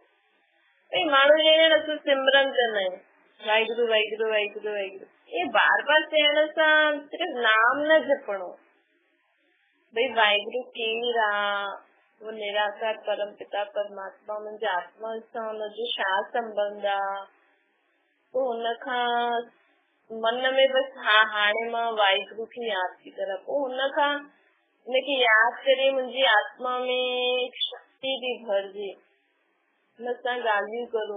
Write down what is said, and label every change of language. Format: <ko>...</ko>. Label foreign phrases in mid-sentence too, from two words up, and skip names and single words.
<sd>भाई माण्हू जैसे सिमरन कंदा आहिनि वाहेगुरु वाहेगुरु वाहेगुरु वाहेगुरु, ये बार बार चवण सां सिर्फ नाम न जपणो। भाई वाहेगुरु केरु आहे, वो निराकार परम पिता परमात्मा मुंहिंजे आत्मा सां हुनजो छा संबंध आहे, पोइ हुनखां मन में बसि हा हाणे मां वाहिगुरु खे यादि थी करां, पोइ हुनखां हुनखे यादि करे मुंहिंजी आत्मा में शक्ति थी भरजे, हुन सां ॻाल्हियूं करूं।</sd>